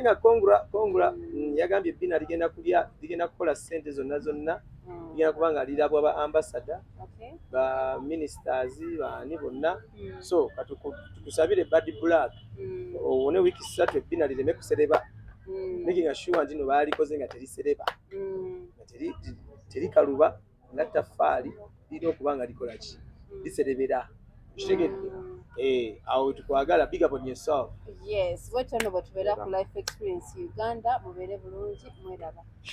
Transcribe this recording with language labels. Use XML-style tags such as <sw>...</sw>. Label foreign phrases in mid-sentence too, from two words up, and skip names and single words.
<lg>nga kongula yagambye ebbina ligenda kukola ssente zonna ligenda kubanga lirabwa ba ambassador ba ministers baani bonna so tukusabire Bad Black owone wiiki 3 ebbina lireme kusereba</lg> <en>making sure</en> <lg>nti no baalikoze nga terisereba nga terikaluba nga ttafaali lirina okuba nga likola ki liserebera kitegedde awo tukwagala</lg> <en>big up on yourself.</en> <lg>Yes, wetyo no bwe tubeera ku Life Experience Uganda mubeere bulungi mweraba.</lg>